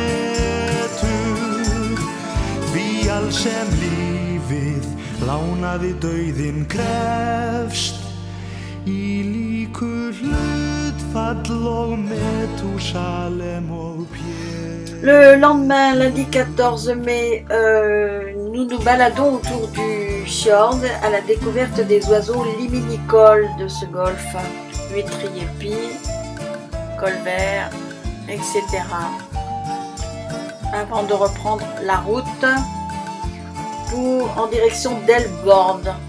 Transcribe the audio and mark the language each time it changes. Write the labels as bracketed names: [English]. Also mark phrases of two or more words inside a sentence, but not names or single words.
[Icelandic] betur því alls sem lífið lánaði dauðinn krefst í líku hlutfall og Métúsalem og Pierre. [French] Le lendemain, lundi 14 mai, nous nous baladons autour du fjord à la découverte des oiseaux liminicoles de ce golfe, huîtriers pie, colvert, etc. Avant de reprendre la route en direction d'Elbord.